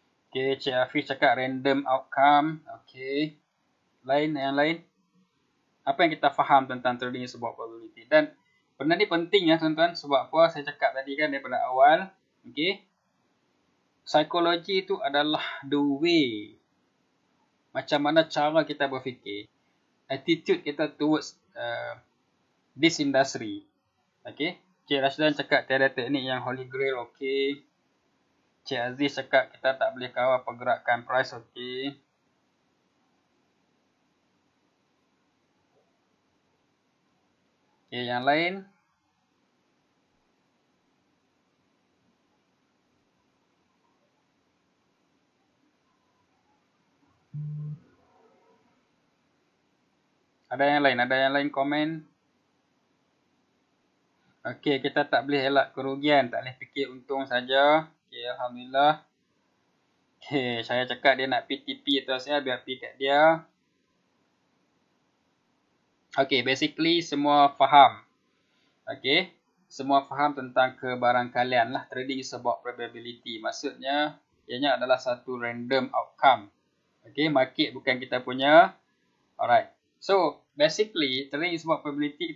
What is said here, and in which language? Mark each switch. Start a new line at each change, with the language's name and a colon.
Malay: Okey, Cik Hafiz cakap
English: random outcome.
Malay: Okey. Yang lain? Apa yang kita faham tentang
English: trading is about probability?
Malay: Dan benda ni penting tuan-tuan, sebab apa saya cakap tadi kan daripada awal. Okey. Psikologi itu adalah
English: the way.
Malay: Macam mana cara kita berfikir.
English: Attitude
Malay: kita
English: towards this industry.
Malay: Okey. Cik Rashdan cakap tiada teknik yang holy grail. Okey. Cik Aziz cakap kita tak boleh kawal pergerakan price. Okey. Okey, yang lain. Ada yang lain komen? Okey, kita tak boleh elak kerugian, tak boleh fikir untung saja. Okey, alhamdulillah. Okey, saya cakap dia nak PTP atau saya biar pergi kat dia. Okey, basically semua faham. Okey, semua faham tentang kebarangkalian lah.
English: Trading is about probability.
Malay: Maksudnya, ianya adalah satu
English: random outcome.
Malay: Okey, market bukan kita punya.
English: Alright. So, basically, trading is about probability.